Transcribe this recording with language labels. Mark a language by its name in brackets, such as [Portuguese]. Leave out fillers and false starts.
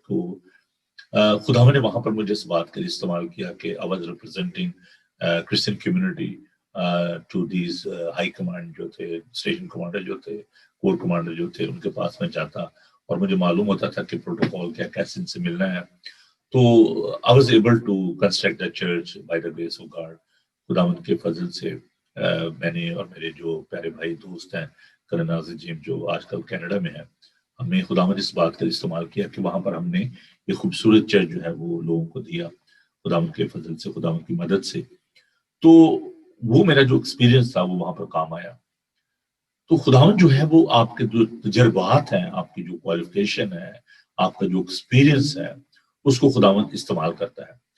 [Urdu] تو خدا نے وہاں پر مجھے اس بات کے لیے استعمال کیا کہ [English] I was representing Christian community to these [Urdu] high command جو تھے، اسٹیشن کمانڈر جو تھے، کور کمانڈر جو تھے، ان کے پاس میں جاتا اور مجھے معلوم ہوتا تھا کہ پروٹوکول کیا، کیسے ان سے ملنا ہے. [English] تو I was able to construct a church by the grace of God. [Urdu] خداوند کے فضل سے میں نے اور میرے جو پیارے بھائی دوست ہیں کرن ناظر جیم جو آج کل کینیڈا میں ہیں، ہم نے خداوند اس بات کا استعمال کیا کہ وہاں پر ہم نے ایک خوبصورت چرچ جو ہے وہ لوگوں کو دیا خداوند کے فضل سے، خداوند کی مدد سے. تو وہ میرا جو ایکسپیرینس تھا وہ وہاں پر کام آیا. تو خداوند جو ہے وہ آپ کے جو تجربات ہیں، آپ کی جو کوالیفیکیشن ہے، آپ کا جو ایکسپیرینس ہے، اس کو خداوند استعمال کرتا ہے.